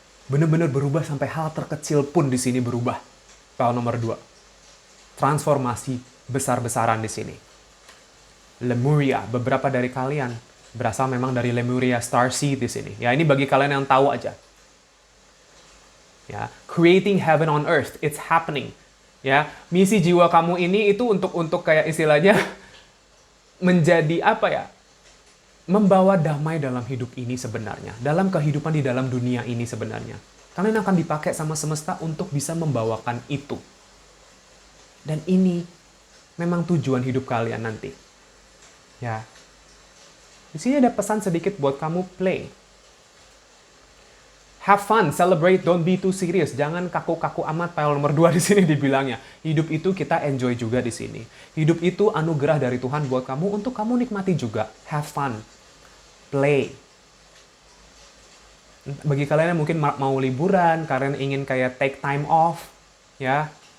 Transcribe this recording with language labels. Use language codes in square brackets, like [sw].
[id] Benar-benar berubah sampai hal terkecil pun di sini berubah. Pile nomor 2. Transformasi besar-besaran di sini. Lemuria, beberapa dari kalian berasal memang dari Lemuria Starseed di sini. Ya, ini bagi kalian yang tahu aja. [en] Ya, creating heaven on earth, it's happening. [id] Ya, misi jiwa kamu ini itu untuk kayak istilahnya menjadi apa ya? Membawa damai dalam hidup ini sebenarnya, dalam kehidupan di dalam dunia ini sebenarnya. Kalian akan dipakai sama semesta untuk bisa membawakan itu. Dan ini memang tujuan hidup kalian nanti. Ya. Di sini ada pesan sedikit buat kamu, play. [en] Have fun, celebrate, don't be too serious. [id] Jangan kaku-kaku amat, pile nomor 2 di sini dibilangnya. Hidup itu kita enjoy juga di sini. Hidup itu anugerah dari Tuhan buat kamu untuk kamu nikmati juga. [en] Have fun. Play. [id] Bagi kalian yang mungkin mau liburan, kalian ingin kayak [en] take time off, [id] ya.